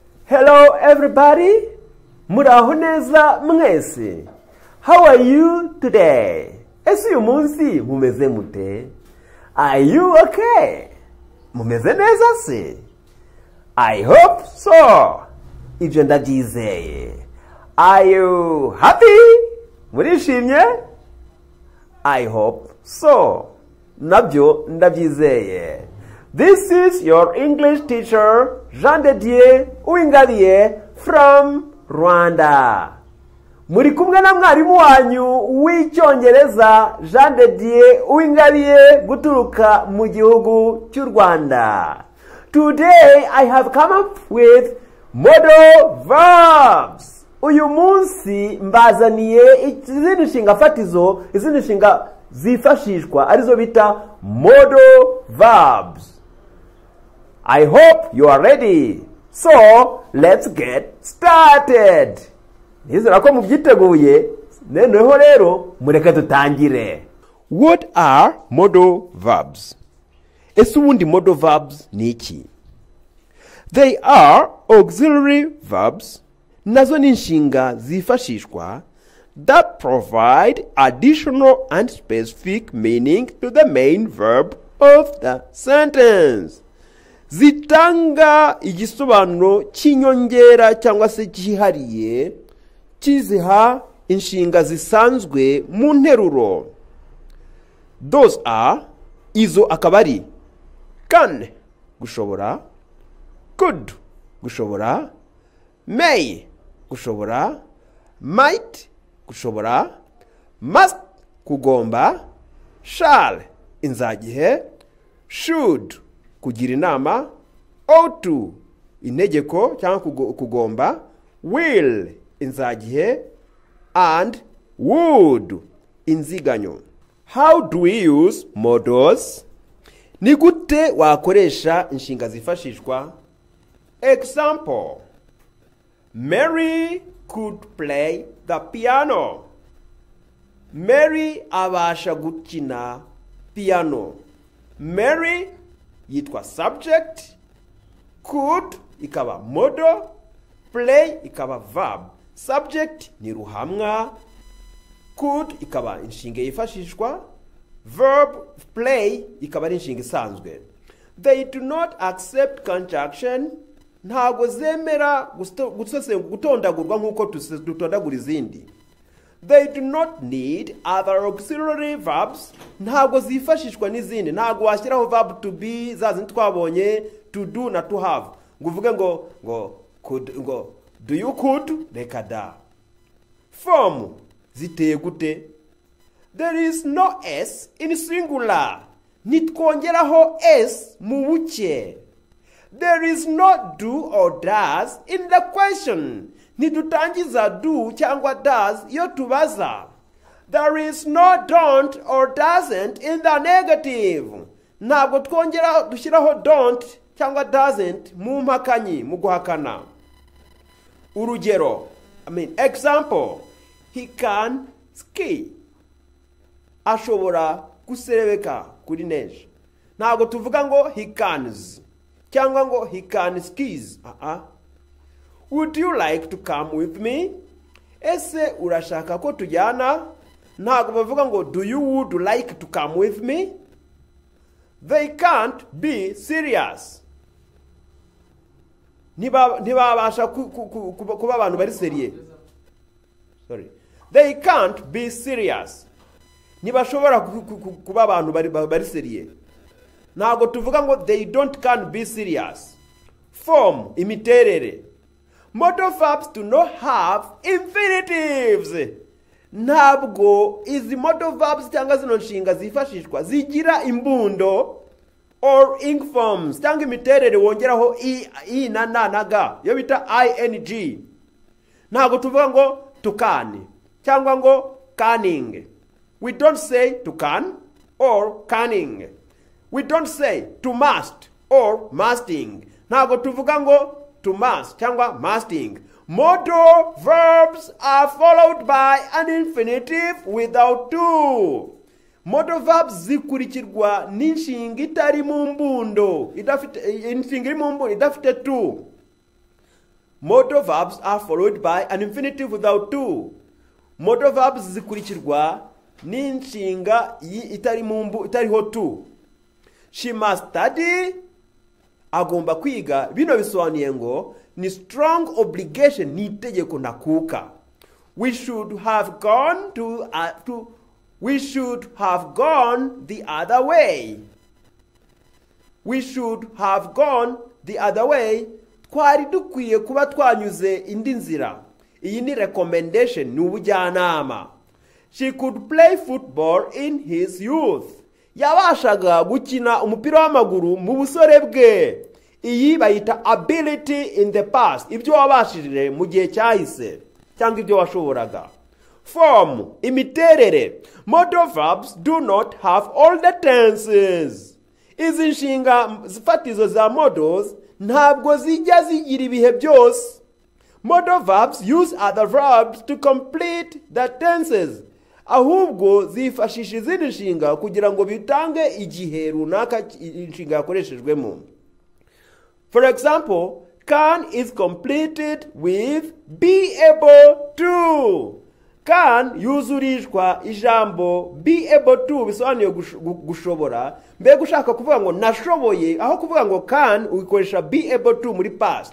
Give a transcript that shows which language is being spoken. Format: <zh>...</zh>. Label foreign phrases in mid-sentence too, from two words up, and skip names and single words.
<en>Hello everybody.</en> <rw>Muraho neza mwese.</rw> <en>How are you today?</en> <rw>Ese uyu munsi mumeze mute?</rw> <en>Are you okay?</en> <rw>Mumeze neza se?</rw> <en>I hope so.</en> <rw>Ibyo ndabyizeye.</rw> <en>Are you happy? Murishimye? I hope so.</en> <rw>Nabyo ndabyizeye.</rw> <en>This is your English teacher, Jean de Dieu Uwingabire from Rwanda.</en> <rw>Muri kumwe na mwarimu wanyu w'icyongereza Jean de Dieu Uwingabire guturuka mu gihugu cy'u Rwanda.</rw> <en>Today I have come up with modal verbs.</en> <rw>Uyu munsi mbazaniye izindi nshinga fatizo, izindi nshinga zifashishwa arizo bita</rw> <en>modal verbs. I hope you are ready. So, let's get started.</en> <rw>Nizera ko mubyiteguye, noneho rero mureke dutangire.</rw> <en>What are modal verbs?</en> <rw>Ese ubundi</rw> <en>modal verbs</en> <rw>ni iki?</rw> <en>They are auxiliary verbs,</en> <rw>nazo ni nshinga zifashishwa</rw> <en>that provide additional and specific meaning to the main verb of the sentence.</en> <rw>Zitanga igisobanuro cy'inyongera cyangwa se cyihariye kiziha inshinga zisanzwe mu nteruro.</rw> <en>Those are</en> <rw>izo akabari</rw> <en>can gushobora, could</en> <rw>gushobora, may gushobora, might gushobora, must kugomba, shall inzagihe, should kugira inama,</rw> <en>ought to</en> <rw>integeko cyangwa kugomba,</rw> <en>will inzagihe, and would inziganyo. How do we use modals?</en> <rw>Ni gute wakoresha inshinga zifashishwa?</rw> <en>Example: Mary could play the piano.</en> <rw>Mary abasha gukina piano. Mary yitwa subject, could ikaba modal, play ikaba verb. Subject ni ruhamwa, could ikaba inshinga yifashishwa,</rw> <en>verb play</en> <rw>ikaba ari inshinga isanzwe.</rw> <en>They do not accept conjunction,</en> <rw>ntago zemera gutondagurwa nkuko dutondagura izindi.</rw> <en>They do not need other auxiliary verbs,</en> <rw>ntago zifashishwa n'izindi. Ntago washyiraho</rw> <en>verb to be</en> <rw>zazindi twabonye,</rw> <en>to do na to have.</en> <rw>Nguvuge</rw> <en>could do you could</en> <rw>reka da. Form ziteye gute?</rw> <en>There is no s in singular.</en> <rw>Nitwongeraho s mu buke.</rw> <en>There is no do or does in the question.</en> <rw>Nidutangiza do cyangwa does iyo tubaza.</rw> <en>There is no don't or doesn't in the negative.</en> <rw>Ntabwo twongera dushyiraho don't cyangwa doesn't mu mpakanyi mu guhakana. Urugero,</rw> <en>example: he can ski.</en> <rw>Ashobora guserebeka kuri neige. Ntabwo tuvuga ngo</rw> <en>he cans</en> <rw>cyangwa ngo</rw> <en>he can skis. Would you like to come with me?</en> <rw>Ese urashaka ko tujyana? Ntabwo bavuga ngo</rw> <en>do you would like to come with me? They can't be serious.</en> <rw>Ntibabasha kuba abantu bari seriye.</rw> <en>Sorry. They can't be serious.</en> <rw>Ntibashobora kuba abantu bari seriye. Ntabwo tuvuga ngo</rw> <en>they can't be serious.</en> <rw>Form imiterere.</rw> <en>Modal verbs do not have infinitives.</en> <rw>Ntabwo izi</rw> <en>modal verbs</en> <rw>cyangwa zino nshinga zifashishwa zigira imbundo or</rw> <en>ing forms</en> <rw>cyangwa imiterere wongeraho i na na ga yo bita ing. Ntabwo tuvuga ngo</rw> <en>to can</en> <rw>cyangwa ngo canning.</rw> <en>We don't say to can or canning. We don't say to must or musting.</en> <rw>Ntabwo tuvuga ngo</rw> <en>to must</en> <rw>cyangwa musting.</rw> <en>Modal verbs are followed by an infinitive without to. Modal verbs</en> <rw>zikurikirwa n'inshinga itari mu mbundo, inshinga iri mu mbundo idafite to.</rw> <en>Modal verbs are followed by an infinitive without to. Modal verbs</en> <rw>zikurikirwa n'inshinga itariho to.</rw> <en>She must study.</en> <rw>Agomba kwiga. Bino bisobanuye ngo ni</rw> <en>strong obligation,</en> <rw>ni itegeko ndakuka.</rw> <en>We should have gone we should have gone the other way. We should have gone the other way.</en> <rw>Twari dukwiye kuba twanyuze indi nzira. Iyi ni recommendation, ni ubujyanama.</rw> <en>She could play football in his youth.</en> <rw>Yabashaga gukina umupira w'amaguru mu busore bwe. Iyi bayita</rw> <en>ability in the past.</en> <rw>Ibyo wabashije mu gihe cyahise cyangwa ibyo washoboraga. Form, imiterere.</rw> <en>Modal verbs do not have all the tenses.</en> <rw>Izi nshinga zifatizo za modals ntabwo zijya zigira ibihe byose.</rw> <en>Modal verbs use other verbs to complete the tenses.</en> <rw>Ahubwo zifashisha izindi nshinga kugira ngo bitange igihe runaka inshinga yakoreshejwemo.</rw> <en>For example, can is completed with be able to.</en> <rw>Can yuzurishwa ijambo</rw> <en>be able to</en> <rw>bisobanuye gushobora. Mbega ushaka kuvuga ngo nashoboye, aho kuvuga ngo can uyikoresha</rw> <en>be able to</en> <rw>muri past.</rw>